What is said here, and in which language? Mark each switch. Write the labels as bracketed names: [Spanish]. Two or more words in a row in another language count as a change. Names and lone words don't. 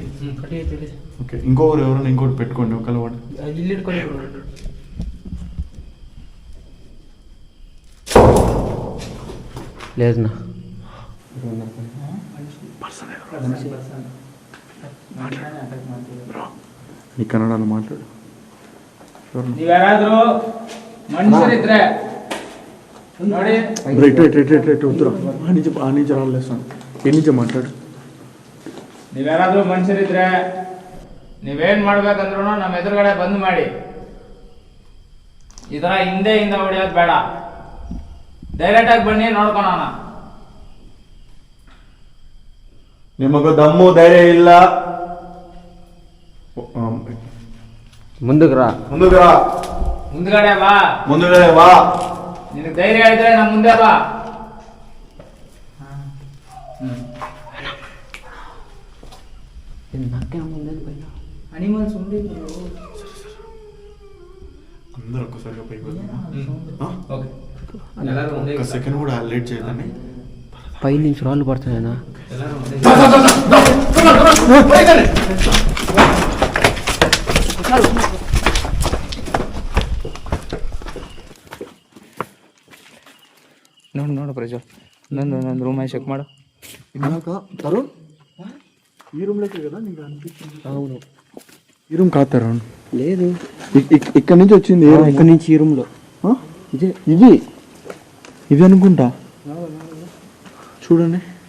[Telugu] ఓకే, ఇంకొకరు ఎవరైనా ఇంకోటి పెట్టుకోండి ఒకళ్ళు వాడు. లేదన్నా నీ కన్నడలో మాట్లాడు. [Kannada] ನೀವ್ಯಾರಾದ್ರೂ ಮನುಷ್ಯರಿದ್ರೆ ನೋಡಿ. [Telugu] రైట్ వద్దురా, ఆ నుంచి రాలేస్తాను. ఏ నుంచి మాట్లాడు. [Kannada] ನೀವ್ಯಾರಾದ್ರೂ ಮನುಷ್ಯರಿದ್ರೆ ನೀವೇನ್ ಮಾಡ್ಬೇಕಂದ್ರೂ ನಮ್ಮ ಎದುರುಗಡೆ ಬಂದ್ ಮಾಡಿ. ಈ ತರ ಹಿಂದೆ ಹೊಡೆಯೋದು ಬೇಡ, ಡೈರೆಕ್ಟ್ ಆಗಿ ಬನ್ನಿ ನೋಡ್ಕೊಳೋಣ. ನಿಮಗೂ ದಮ್ಮು ಧೈರ್ಯ ಇಲ್ಲ, [Telugu] ముందుకు రా. [Kannada] ಮುಂದ್ಗಡೆ ಬಾ. ನಿನಗೆ ಧೈರ್ಯ ಇದ್ರೆ ನಮ್ಮ ಮುಂದೆ ಬಾ. [Telugu] అందరూ ఒక్కసారిగా పైకి ఒక సెకండ్ కూడా లేట్ చేయదని. పై నుంచి రాళ్ళు పడుతున్నాయనా? [Kannada] ನೋಡು ಪ್ರಜ್ವಲ್, ನಂದು ರೂಮ್ ಚೆಕ್ ಮಾಡು. [Telugu] తరుణ్, ఈ రూమ్ లోకే కదా నీకు అనిపించింది? అవును. ఈ రూమ్ కాదు తరుణ్. లేదు, ఇక్కడ నుంచి వచ్చింది. ఇక్కడ నుంచి ఈ రూమ్ లో ఇది అనుకుంటా. చూడండి,